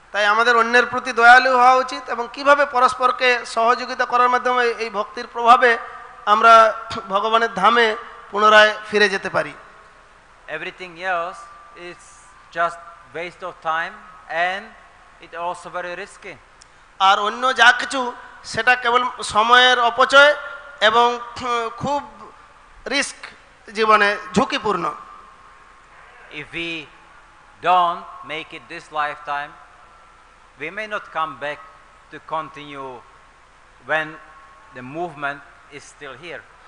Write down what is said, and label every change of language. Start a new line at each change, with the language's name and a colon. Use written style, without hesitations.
Bangla: তাই আমাদের অন্যের প্রতি দয়ালু হওয়া উচিত এবং কিভাবে পরস্পরকে সহযোগিতা করার মাধ্যমে এই ভক্তির প্রভাবে আমরা ভগবানের ধামে পুনরায় ফিরে যেতে পারি।
English: Everything else is just waste of time and it also very risky.
Bangla: আর অন্য যা কিছু সেটা কেবল সময়ের অপচয় এবং খুব রিস্ক, জীবনে ঝুঁকিপূর্ণ।
English: If we don't make it this lifetime, we may not come back to continue when the movement is still here.